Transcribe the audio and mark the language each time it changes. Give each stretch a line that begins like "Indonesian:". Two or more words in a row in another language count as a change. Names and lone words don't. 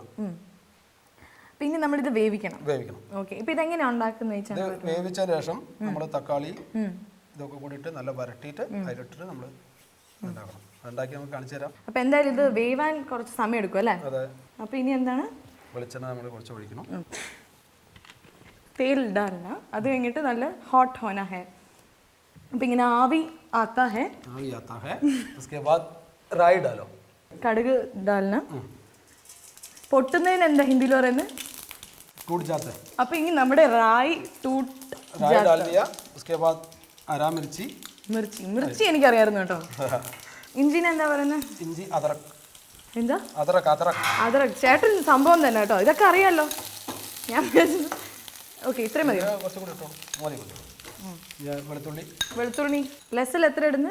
Malayalam: പിന്നെ നമ്മളിത് വേവിക്കണം. ഓക്കെ. ഇപ്പൊ ഇതെങ്ങനെയാണ് ഉണ്ടാക്കുന്നത്? ഇത് വേവിച്ചതിന് ശേഷം നമ്മൾ തക്കാളി ഇതൊക്കെ കൂടിയിട്ട് നല്ല വരട്ടിയിട്ട് അതിലിട്ടിട്ട് നമ്മൾ ഉണ്ടാക്കണം. ഉണ്ടാക്കി നമുക്ക് കാണിച്ചു തരാം. അപ്പൊ എന്തായാലും ഇത് വേവാൻ കുറച്ച് സമയം എടുക്കും അല്ലേ? അതെ. അപ്പൊ ഇനി എന്താണ്? വെളിച്ചെണ്ണ നമ്മൾ കുറച്ച് ഒഴിക്കണം.
Hindi: तेल डालना.
Malayalam: അത് കഴിഞ്ഞിട്ട് നല്ല ഹോട്ട്
Hindi: होना है.
Malayalam: അപ്പോൾ ഇങ്ങനെ ആവി
Hindi: आता है. उसके बाद राई डालो. കടുക് डालना.
Malayalam: പൊട്ടുന്നതിന് എന്താ ഹിന്ദിയിൽ പറയുന്നത്?
Hindi: टूट जाता है.
Malayalam: അപ്പോൾ ഇനി നമ്മുടെ റായി टूट
Hindi: राई डाल दिया. उसके बाद हरा मिर्ची.
Malayalam: മിർച്ചി എനിക്കറിയായിരുന്നു കേട്ടോ. ഇഞ്ചിനെ എന്താ പറയുന്നത്? ഇഞ്ചി അദറക്. എന്താ? അദറക്. ചേട്ടൻ സംഭവം തന്നെ കേട്ടോ. ഇതൊക്കെ അറിയാലോ. ഞാൻ ഓക്കെ. ഇത്രയും മതി. വെളുത്തുള്ളി ലെസ്സിൽ എത്ര ഇടുന്നു?